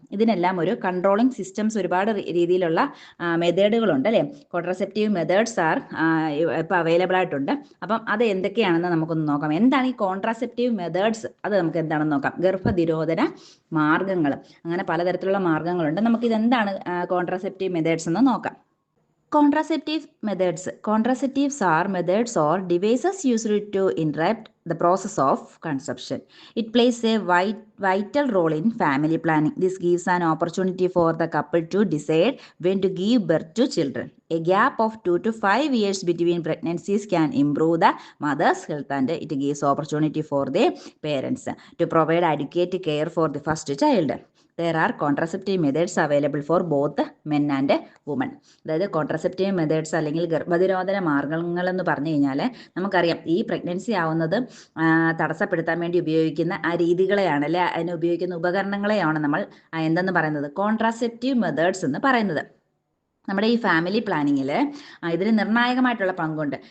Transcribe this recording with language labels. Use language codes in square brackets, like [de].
[ml] ഇതിനെല്ലാം ഒരു controlling systems ഒരുപാട് രീതിയിലുള്ള മെത്തേഡുകളുണ്ട് അല്ലേ. കോൺട്രസെപ്റ്റീവ് മെത്തേഡ്സ് ആർ ഇപ്പോൾ അവൈലബിൾ ആയിട്ടുണ്ട്. അപ്പം അത് എന്തൊക്കെയാണെന്ന് നമുക്കൊന്ന് നോക്കാം. എന്താണ് ഈ കോൺട്രാസെപ്റ്റീവ് മെത്തേഡ്സ്? അത് നമുക്ക് എന്താണെന്ന് നോക്കാം. ഗർഭനിരോധന മാർഗങ്ങൾ, അങ്ങനെ പലതരത്തിലുള്ള മാർഗങ്ങളുണ്ട്. നമുക്കിതെന്താണ് കോൺട്രാസെപ്റ്റീവ് മെത്തേഡ്സ് എന്ന് നോക്കാം. [en] Contraceptives are methods or devices used to interrupt the process of conception. It plays a vital role in family planning. This gives an opportunity for the couple to decide when to give birth to children. A gap of 2 to 5 years between pregnancies can improve the mother's health, and it gives opportunity for the parents to provide adequate care for the first child. There are contraceptive methods available for both men and women. [ml] അതായത് contraceptive methods അല്ലെങ്കിൽ ഗർഭനിരോധന മാർഗങ്ങൾ എന്ന് പറഞ്ഞു കഴിഞ്ഞാൽ നമുക്കറിയാം ഈ pregnancy ആവുന്നത് തടസ്സപ്പെടുത്താൻ വേണ്ടി ഉപയോഗിക്കുന്ന ആ രീതികളെയാണ് അല്ലെ, അതിന് ഉപയോഗിക്കുന്ന ഉപകരണങ്ങളെയാണ് നമ്മൾ എന്തെന്ന് പറയുന്നത്? കോൺട്രാസെപ്റ്റീവ് മെത്തേഡ്സ് എന്ന് പറയുന്നത്. നമ്മുടെ ഈ ഫാമിലി പ്ലാനിങ്ങിൽ ഇതിന് നിർണായകമായിട്ടുള്ള പങ്കുണ്ട്.